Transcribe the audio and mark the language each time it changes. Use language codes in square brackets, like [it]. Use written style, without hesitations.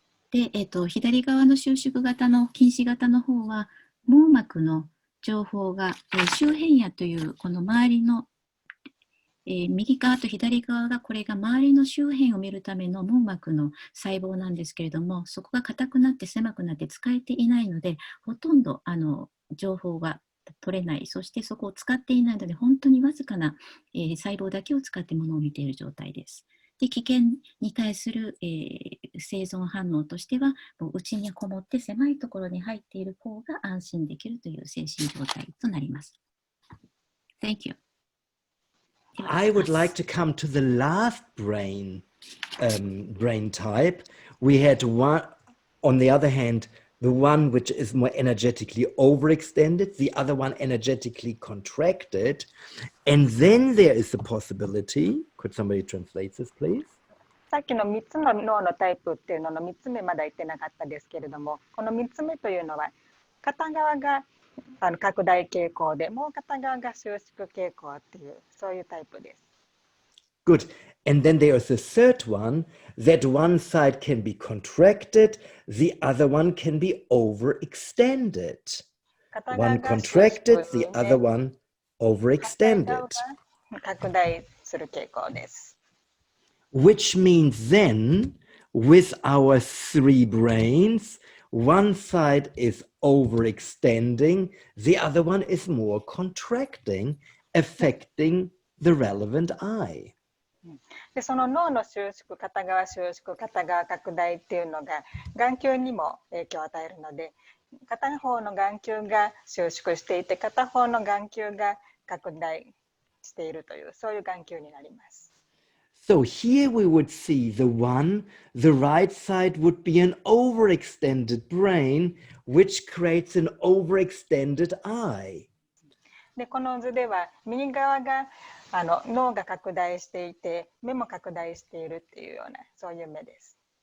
[ja] で、左側の収縮型の近視型の方は、網膜の情報が、周辺野というこの周りの、右側と左側がこれが周りの周辺を見るための網膜の細胞なんですけれども、そこが硬くなって狭くなって使えていないので、ほとんど情報が取れない、そしてそこを使っていないので、本当にわずかな、細胞だけを使ってものを見ている状態です。で、危険に対する、生存反応としては、内にこもって狭いところに入っている方が安心できるという精神状態となります。 [en] Thank you. I would like to come to the last brain type. We had one, on the other hand, the one which is more energetically overextended, the other one energetically contracted. And then there is the possibility, could somebody translate this, please? [ja] さっきの3つの脳のタイプっていうのの3つ目まだ言ってなかったですけれども、この3つ目というのは片側が拡大傾向で、もう片側が収縮傾向っていう、そういうタイプです。 [en] Good. And then there is a third one, that one side can be contracted, the other one can be overextended. One contracted, the other one overextended. [ja] 拡大する傾向です。 [en] Which means then, with our three brains, one side is overextending, the other one is more contracting, affecting the relevant eye. [ja] でその脳の収縮、片側収縮、片側拡大っていうのが眼球にも影響を与えるので、片方の眼球が収縮していて、片方の眼球が拡大しているという、そういう眼球になります。 [en] So here we would see the right side would be an overextended brain, which creates an overextended eye. [ja] でこの図では右側が脳が拡大していて、目も拡大しているっていうような、そういう目です。